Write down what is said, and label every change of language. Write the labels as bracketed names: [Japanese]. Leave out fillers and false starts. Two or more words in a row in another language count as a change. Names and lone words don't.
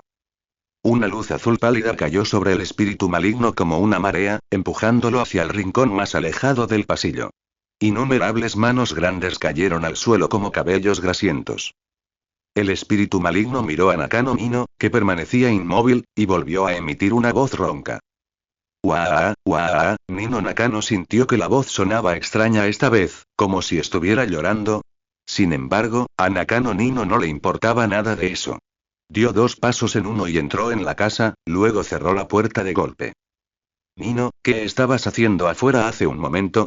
[Spanish] Una luz azul pálida cayó sobre el espíritu maligno como una marea, empujándolo hacia el rincón más alejado del pasillo. Innumerables manos grandes cayeron al suelo como cabellos grasientos. El espíritu maligno miró a Nakano Nino, que permanecía inmóvil, y volvió a emitir una voz ronca. ¡Uaa! ¡Uaa! Nino Nakano sintió que la voz sonaba extraña esta vez, como si estuviera llorando. Sin embargo, a Nakano Nino no le importaba nada de eso. Dio 2 pasos en uno y entró en la casa, luego cerró la puerta de golpe. Nino, ¿qué estabas haciendo afuera hace un momento?